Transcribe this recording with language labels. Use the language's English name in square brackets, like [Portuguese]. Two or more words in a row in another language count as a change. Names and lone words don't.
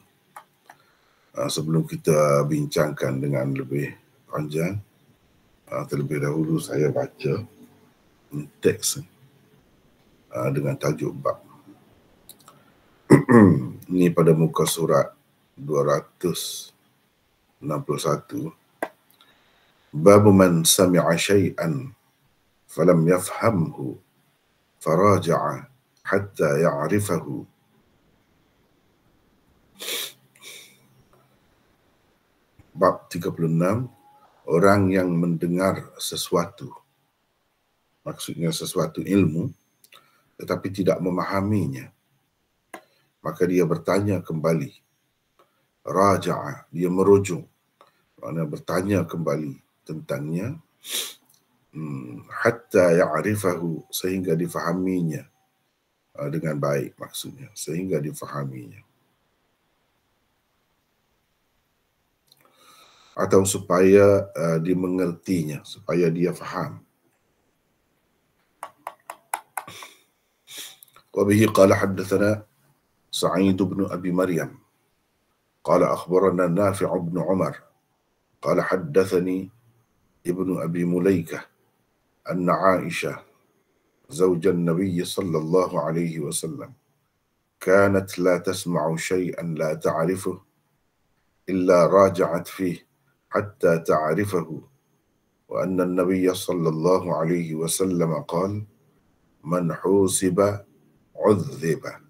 [Malay] Sebelum kita bincangkan dengan lebih panjang, terlebih dahulu saya baca teks dengan tajuk bab. Ini pada muka surat 261. [Arabic] باب من سمع شيئا فلم يفهمه فراجع حتى يعرفه. [Malay] Bab 36, orang yang mendengar sesuatu, maksudnya sesuatu ilmu, tetapi tidak memahaminya, maka dia bertanya kembali. Raja'a, dia merujuk, maknanya bertanya kembali tentangnya, [Arabic] حتى يعرفه, [Malay] sehingga difahaminya dengan baik, maksudnya sehingga difahaminya, atau supaya dimengertinya, supaya dia faham. [Arabic] وبه قال حدثنا سعيد بن أبي مريم قال أخبرنا نافع بن عمر قال حدثني ابن أبي مليكة أن عائشة زوج النبي صلى الله عليه وسلم كانت لا تسمع شيئا لا تعرفه إلا راجعت فيه حتى تعرفه وأن النبي صلى الله عليه وسلم قال من حوسب عذب.